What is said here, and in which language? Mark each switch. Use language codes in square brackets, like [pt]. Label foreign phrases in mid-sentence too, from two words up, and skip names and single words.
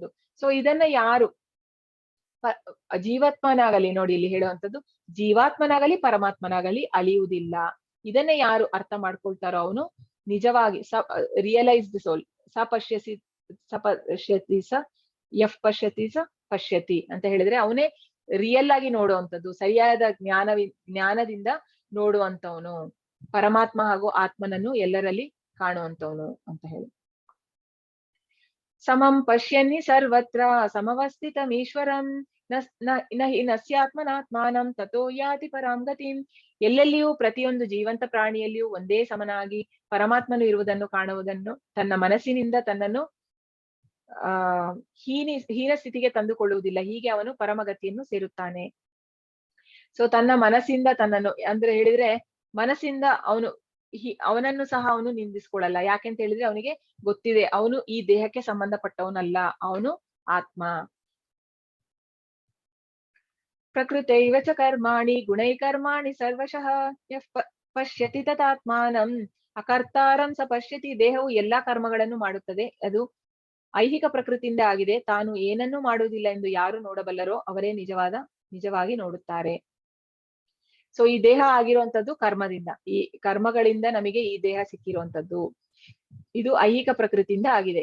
[kn] ಸೊ ಇದನ್ನ ಯಾರು ಜೀವಾತ್ಮನಾಗಲಿ, ನೋಡಿ ಇಲ್ಲಿ ಹೇಳುವಂತದ್ದು ಜೀವಾತ್ಮನಾಗಲಿ ಪರಮಾತ್ಮನಾಗಲಿ ಅಳಿಯುವುದಿಲ್ಲ, ಇದನ್ನ ಯಾರು ಅರ್ಥ ಮಾಡ್ಕೊಳ್ತಾರೋ ಅವನು ನಿಜವಾಗಿ [en] realised soul. [sa] ಸಪಶ್ಯತಿ ಪಶ್ಯತಿ [kn] ಅಂತ ಹೇಳಿದ್ರೆ ಅವನೇ ರಿಯಲ್ ಆಗಿ ನೋಡುವಂಥದ್ದು, ಸರಿಯಾದ ಜ್ಞಾನದಿಂದ ನೋಡುವಂತವನು, ಪರಮಾತ್ಮ ಹಾಗೂ ಆತ್ಮನನ್ನು ಎಲ್ಲರಲ್ಲಿ ಕಾಣುವಂತವನು ಅಂತ ಹೇಳಿ. [sa] ಸಮಂ ಪಶ್ಯನ್ನಿ ಸರ್ವತ್ರ ಸಮವಸ್ಥಿತಮೀಶ್ವರಂ ನಹಿ ನಸ್ಯಾತ್ಮನಾತ್ಮಾನಂ ತಥೋ ಯಾತಿ ಪರಾಂ ಗತಿಂ. [kn] ಎಲ್ಲೆಲ್ಲಿಯೂ ಪ್ರತಿಯೊಂದು ಜೀವಂತ ಪ್ರಾಣಿಯಲ್ಲಿಯೂ ಒಂದೇ ಸಮನಾಗಿ ಪರಮಾತ್ಮನು ಇರುವುದನ್ನು ಕಾಣುವುದನ್ನು ತನ್ನ ಮನಸ್ಸಿನಿಂದ ತನ್ನನ್ನು ಹೀನ ಸ್ಥಿತಿಗೆ ತಂದುಕೊಳ್ಳುವುದಿಲ್ಲ, ಹೀಗೆ ಅವನು ಪರಮಗತಿಯನ್ನು ಸೇರುತ್ತಾನೆ. ಸೊ ತನ್ನ ಮನಸ್ಸಿಂದ ತನ್ನನ್ನು ಅಂದ್ರೆ ಹೇಳಿದ್ರೆ ಮನಸ್ಸಿಂದ ಅವನನ್ನು ಸಹ ಅವನು ನಿಂದಿಸ್ಕೊಳ್ಳಲ್ಲ. ಯಾಕೆಂತ ಹೇಳಿದ್ರೆ ಅವನಿಗೆ ಗೊತ್ತಿದೆ ಅವನು ಈ ದೇಹಕ್ಕೆ ಸಂಬಂಧಪಟ್ಟವನಲ್ಲ, ಅವನು ಆತ್ಮ. [sa] ಪ್ರಕೃತೈವ ಚ ಕರ್ಮಾಣಿ ಗುಣೈ ಕರ್ಮಾಣಿ ಸರ್ವಶಃ ಯಃ ಪಶ್ಯತಿ ತದಾತ್ಮಾನಂ ಅಕರ್ತಾರಂ ಸ ಪಶ್ಯತಿ. [kn] ದೇಹವು ಎಲ್ಲಾ ಕರ್ಮಗಳನ್ನು ಮಾಡುತ್ತದೆ, ಅದು ಐಹಿಕ ಪ್ರಕೃತಿಯಿಂದ ಆಗಿದೆ, ತಾನು ಏನನ್ನೂ ಮಾಡುವುದಿಲ್ಲ ಎಂದು ಯಾರು ನೋಡಬಲ್ಲರೋ ಅವರೇ ನಿಜವಾಗಿ ನೋಡುತ್ತಾರೆ. ಸೊ ಈ ದೇಹ ಆಗಿರುವಂತದ್ದು ಕರ್ಮದಿಂದ, ಈ ಕರ್ಮಗಳಿಂದ ನಮಗೆ ಈ ದೇಹ ಸಿಕ್ಕಿರುವಂತದ್ದು, ಇದು ಐಹಿಕ ಪ್ರಕೃತಿಯಿಂದ ಆಗಿದೆ.